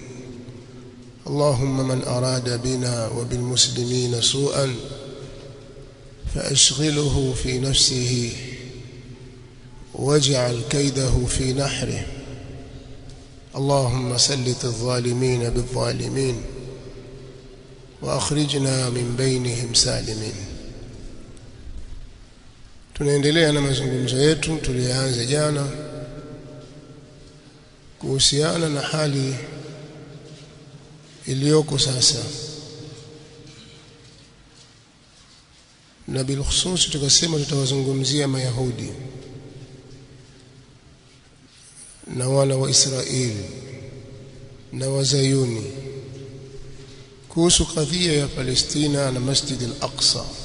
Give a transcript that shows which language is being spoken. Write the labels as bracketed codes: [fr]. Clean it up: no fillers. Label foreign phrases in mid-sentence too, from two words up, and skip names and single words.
[ar] اللهم من أراد بنا وبالمسلمين سوءا فأشغله في نفسه واجعل كيده في نحره. اللهم سلط الظالمين بالظالمين وأخرجنا من بينهم سالمين. [sw] Tunaendelea na mazungumzo yetu tulianza jana kuhusiana na hali iliyoko sasa, na bilkhusus tukasema tutawazungumzia Mayahudi na wana wa Israeli na Wazayuni kuhusu kadhia ya Palestina na Masjid al-Aqsa.